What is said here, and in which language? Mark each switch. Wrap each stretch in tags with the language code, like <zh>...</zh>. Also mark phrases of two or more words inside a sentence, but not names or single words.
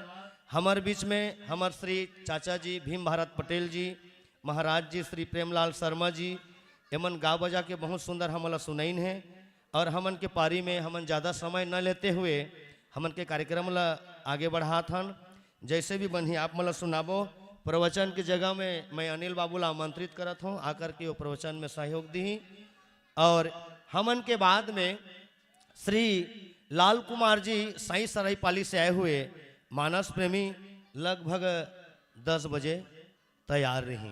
<hne>हमार बीच में हमार श्री चाचा जी भीम भारत पटेल जी महाराज जी श्री प्रेमलाल शर्मा जी एमन गा बजा के बहुत सुंदर हमला सुनैन है और हमन के पारी में हमन ज़्यादा समय न लेते हुए हमन के कार्यक्रम ला आगे बढ़ा थन जैसे भी बनी आप मला सुनाबो। प्रवचन की जगह में मैं अनिल बाबू ला आमंत्रित करत हूँ आकर के वो प्रवचन में सहयोग दी और हमन के बाद में श्री लाल कुमार जी साई सरायपाली से आए हुए मानस प्रेमी लगभग 10 बजे तैयार रही।</hne>